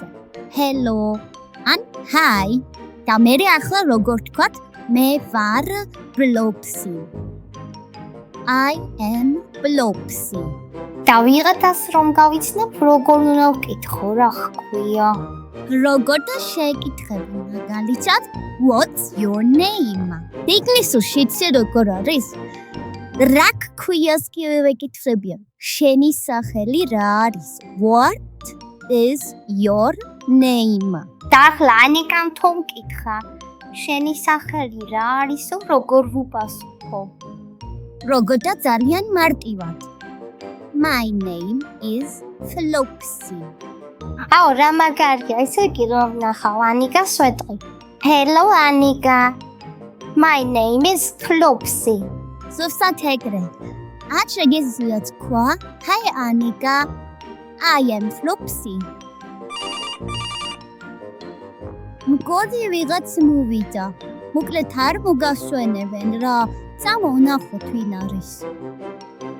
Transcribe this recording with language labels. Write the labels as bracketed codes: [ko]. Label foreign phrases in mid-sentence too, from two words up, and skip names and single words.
[ka] Hello ან hi. და მე ახლა როგორ თქვათ? მე ვარ ბლოპსი. [en] I am [ka] ბლოპსი. და ვიღათას რომ გავიცნობ, როგორ უნდა ვკითხო, რა ხქვია? როგორ და შეკითხები მაგალითად [en] What's your name? [ka] ინგლისურში იცი როგორ არის? რა ქვიას კი ვეკითხებიან? შენი სახელი რა არის? [en] What is your name? [ka] და ახლა ანიკამ თუ მკითხა, შენი სახელი რა არისო, როგორ ვუპასუხო? როგორ და ძალიან მარტივად. [en] My name is Flopsy. [ka] აუ, რა მაგარია, ესე კი რომ ნახავ ანიკას ვეტყვი. [en] Hello Anika. My name is Flopsy. [ka] ზუსტად ეგრე. არ შეგიძლია თქვა, [en] Hi Anika, I am Flopsy. [ka] მგონი ვიღაც მოვიდა. მოკლედ არ მოგასვენებენ რა. წამო ვნახოთ ვინ არის.